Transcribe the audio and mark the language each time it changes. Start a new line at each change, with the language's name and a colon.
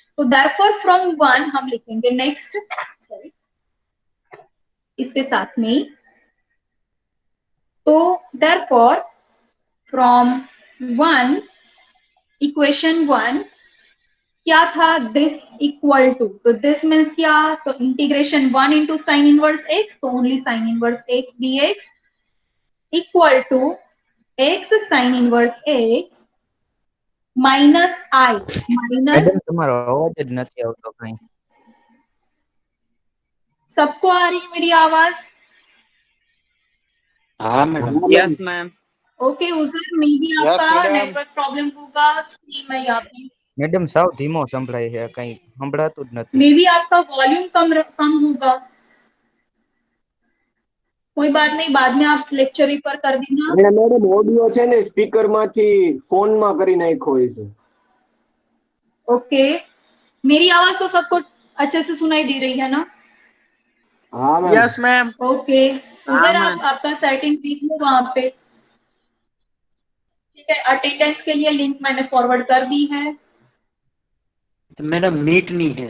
Hindi: तो therefore from 1 हम लिखेंगे नेक्स्ट, सॉरी इसके साथ में ही, तो देयरफॉर फ्रॉम 1 इक्वेशन 1 क्या था, दिस इक्वल टू, तो दिस मीन्स क्या, तो integration 1 into sine inverse x, तो only sine inverse x dx equal to x sine inverse x minus I, minus,
Gujarati: madam તમારો અવાજ જ નથી આવતો કઈ.
Hindi: सबको आ रही है मेरी आवाज? हाँ मैडम।
English: Yes ma'am.
Hindi: ओके उजर, मे बी आपका नेटवर्क प्रॉब्लम होगा, सेम है यहाँ पे।
Gujarati: મેડમ સાવ ધીમો સંભળાય છે, કઈ સંભળાતું જ નથી.
Hindi: मे बी आपका वॉल्यूम कम होगा, कोई बात नहीं, बाद में आप लेक्चर रिफर कर देना।
Gujarati: અને મેડમ ઓડિયો છે ને સ્પીકર માંથી ફોનમાં કરી નાખ્યો હોય છે.
Hindi: ओके, मेरी आवाज तो सबको अच्छे से सुनाई दे रही है ना?
Gujarati: હા મેમ.
English: Yes ma'am.
Hindi: ओके उधर आप आपका सेटिंग देख लो वहां पे, ठीक है। अटेंडेंस के लिए लिंक मैंने फॉरवर्ड कर दी है। तो मैडम मीट नहीं है।